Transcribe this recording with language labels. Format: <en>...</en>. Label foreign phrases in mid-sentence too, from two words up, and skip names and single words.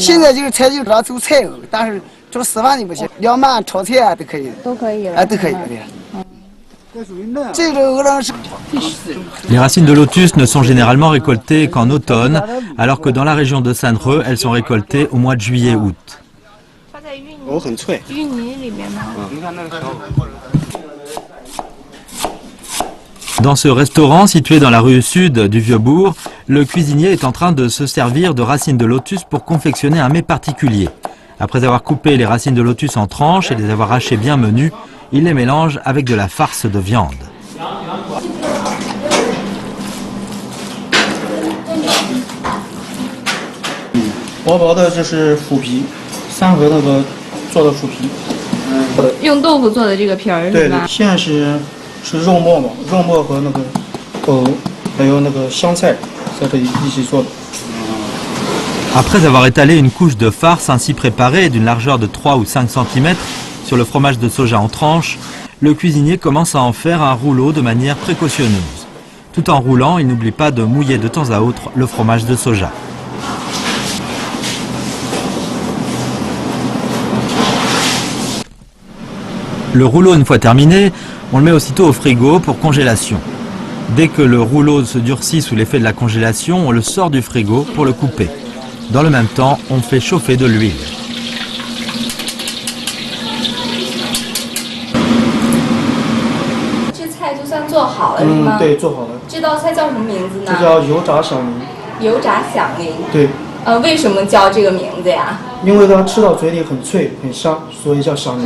<zh>现在就是采就知道走菜藕，但是做丝饭就不行，凉拌炒菜啊都可以。都可以了。啊，都可以的。这个藕呢是。</zh> <fr>Les racines de lotus ne sont généralement récoltées qu'en automne, alors que dans la région de Sanhe, elles sont récoltées au mois de juillet-août.</fr> <zh>藕很脆。淤泥里面吗？</zh> <fr>Dans ce restaurant situé dans la rue sud du Vieux-Bourg, le cuisinier est en train de se servir de racines de lotus pour confectionner un mets particulier. Après avoir coupé les racines de lotus en tranches et les avoir hachées bien menues, il les mélange avec de la farce de viande.</fr> <zh>薄薄的这是腐皮，三合那个做的腐皮。用豆腐做的这个皮儿是对，吧？现在是肉末嘛，肉末和那个藕，还有那个香菜在这里一起做的。</zh> <fr>Après avoir étalé une couche de farce ainsi préparée d'une largeur de 3 ou 5 cm sur le fromage de soja en tranches, le cuisinier commence à en faire un rouleau de manière précautionneuse. Tout en roulant, il n'oublie pas de mouiller de temps à autre le fromage de soja. Le rouleau, une fois terminé, on le met aussitôt au frigo pour congélation. Dès que le rouleau se durcit sous l'effet de la congélation, on le sort du frigo pour le couper. Dans le même temps, on fait chauffer de l'huile.</fr> <zh>这菜就算做好了是吗？对，做好了。这道菜叫什么名字呢？这叫油炸响铃。油炸响铃。对。为什么叫这个名字呀？因为它吃到嘴里很脆很香，所以叫响铃。</zh>